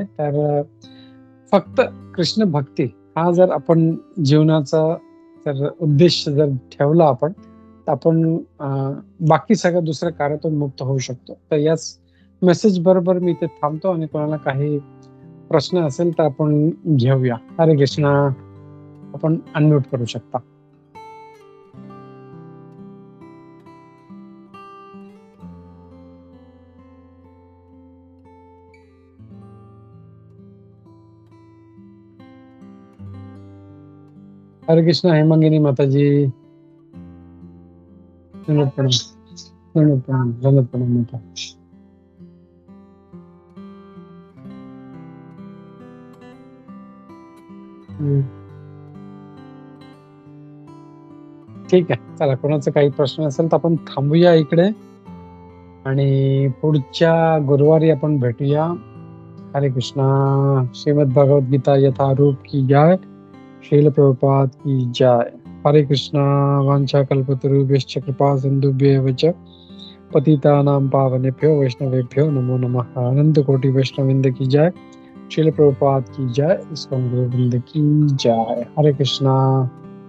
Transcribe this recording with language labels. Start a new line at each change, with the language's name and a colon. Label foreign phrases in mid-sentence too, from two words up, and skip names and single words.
Marathi: तर फक्त कृष्ण भक्ती हा जर आपण जीवनाचा जर उद्देश जर ठेवला आपण, तर आपण बाकी सगळ्या दुसऱ्या कार्यातून मुक्त होऊ शकतो. तर याच मेसेज बरोबर मी इथे थांबतो आणि कोणाला काही प्रश्न असेल तर आपण घेऊया. हरे कृष्णा. आपण अनम्यूट करू शकता. हरे कृष्णा हेमंगिनी माताजी. धन्यवाद प्रणाम माता. ठीक आहे, चला कोणाचा काही प्रश्न असेल तर आपण थांबूया इकडे आणि पुढच्या गुरुवारी आपण भेटूया. हरे कृष्णा.
Hindi: श्रीमद् भगवद गीता यथारूप की जय. श्रील प्रभुपाद की जय. हरे कृष्णा.
Sanskrit: वांछा कल्पतरुभ्यश्च कृपा सिन्धुभ्येव च पतितानां पावनेभ्यो वैष्णवेभ्यो नमो नमः.
Hindi: अनंत कोटि वैष्णववृंद की जय. श्रील प्रभुपाद की जय. इस्कॉन गुरुवृंद की जय. हरे कृष्णा.